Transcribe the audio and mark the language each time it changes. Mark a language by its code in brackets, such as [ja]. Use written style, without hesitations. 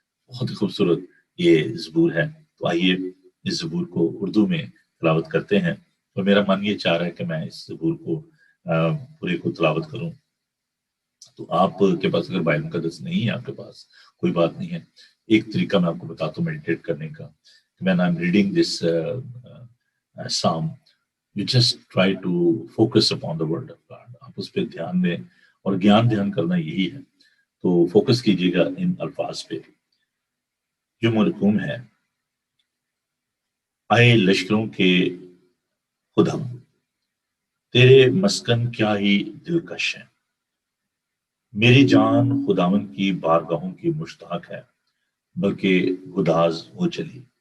[ur] بہت ہی خوبصورت یہ زبور ہے. تو آئیے اس زبور کو اردو میں تلاوت کرتے ہیں. اور میرا من یہ چاہ رہا ہے کہ میں اس زبور کو پورے کو تلاوت کروں. تو آپ کے پاس اگر بائبل مقدس نہیں ہے، آپ کے پاس کوئی بات نہیں ہے. ایک طریقہ میں آپ کو بتاتا ہوں میڈیٹیٹ کرنے کا. [en] when I'm reading this psalm, you just try to focus upon the word of God. [ur] آپ اس پہ دھیان دیں، اور گیان دھیان کرنا یہی ہے. تو فوکس کیجیے گا ان الفاظ پہ جو مرکوم ہے. آئے لشکروں کے خدا، تیرے مسکن کیا ہی دلکش ہیں، میری جان خداون کی بارگاہوں کی مشتاق ہے، بلکہ گداز ہو چلی.